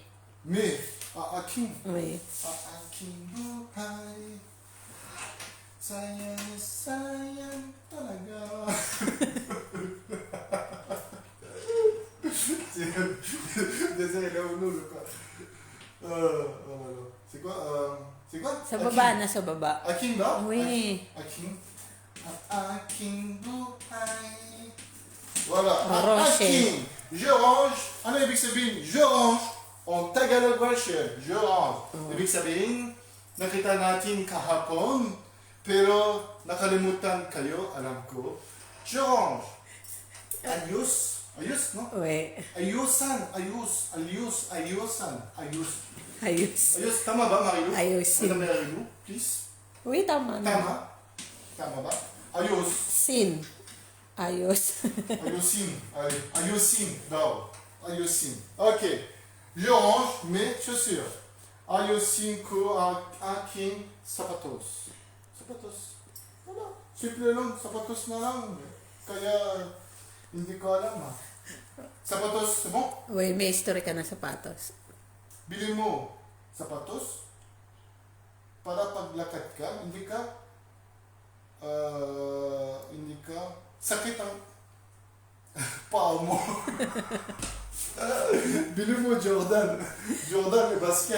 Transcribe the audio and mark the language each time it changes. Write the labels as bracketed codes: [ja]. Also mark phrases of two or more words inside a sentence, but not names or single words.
[tl] Me, aking Uy. buhay. Sayang, sayang talaga. Sige, naunulo ka. [fr] C'est quoi? C'est quoi? [tl] Sa baba na, sa baba. Aking ba? [fr] Oui. [tl] Aking. Aking buhay. [fr] Voilà. Roche. [tl] Aking. [fr] Je range. [tl] Ano ibig sabihin? [fr] Je range. On Tagalog version. Je range. [tl] Ibig sabihin, nakita natin kahapon, pero nakalimutan kayo, alam ko. [fr] Je range. [tl] Ayos. Ayos, no? Uy. Ayusan. Ayos. Ayos. Ayusan. Ayos. Ayos. Ayos. Tama ba, Marilu? Ayusin. Madam Marilu, please. Uy, tama na. Tama. Tama ba? Ayos. Sin. Ayos. Ayusin. Ayusin daw. Ayusin. Ok. [fr] Je range mes chaussures. [tl] Ayusin ko aking sapatos. Sapatos. Wala. Simple lang. Sapatos na lang. Kaya hindi ko alam ha. Sapatos, [fr] c'est bon? [tl] Uy, may history ka na sapatos. Bili mo sapatos para paglakad ka, hindi ka sakit ang paa mo. Bili mo Jordan. Jordan may basket.